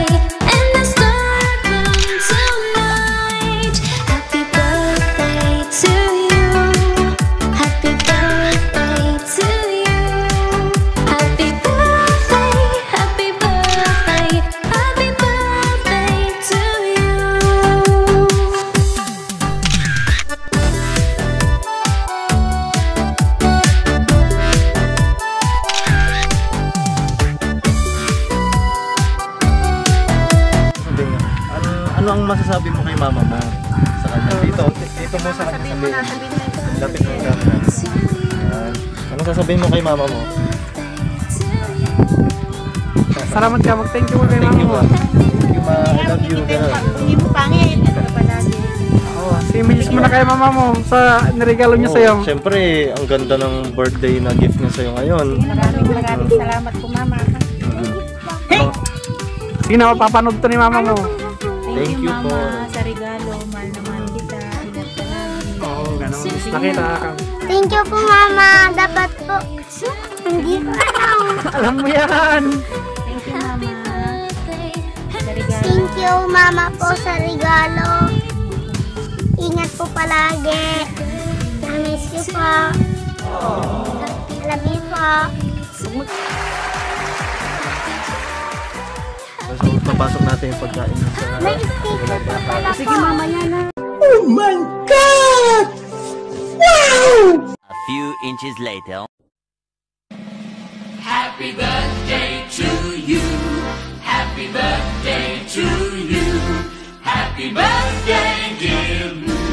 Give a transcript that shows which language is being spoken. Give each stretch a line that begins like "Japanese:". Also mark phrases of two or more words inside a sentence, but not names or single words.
English: And the star comes tonight. Happy birthday to you. Happy birthday to you. Happy birthday, happy birthday, happy birthday to you.
Filipino: Sabi nga, ano ang masasabi mo kay mama mo sa kanya? Dito mo sa kanya sabihin. Lapit mo yung camera. Yan. Ano sasabihin mo kay mama mo? Salamat ka, mag-
English: thank you
Filipino: mo kay Thank mama you, mo.
English: ma. Thank you, ma. I love you.
Filipino: Ganun. Hindi mo pangit. Ito ka palagi. Oo, si-message mo na kay mama mo sa niregalo niya sa'yo. Siyempre, ang ganda ng birthday na gift niya sa'yo ngayon. Maraming salamat po, mama. Sige na, mapapanood to ni mama mo.
English: Thank you po.
Filipino: Mama, sa regalo. Mahal naman kita. Ingat ka lagi. Oo, ganun. Nakita ka.
English: Thank you
Filipino: po, Mama. Dapat po. Hindi ko alam. Alam mo yan.
English: Thank you, mama.
Filipino: Sa regalo.
English: Thank you,
Filipino: Mama po, sa regalo. Ingat po palagi. Na-miss you po.
English: Love you
Filipino: po. So, papasok natin yung pagkain sa... May sticker po pala po. Sige, mama, yan na.
English: A few inches later. Happy birthday to you. Happy birthday to you. Happy birthday, dear Lou.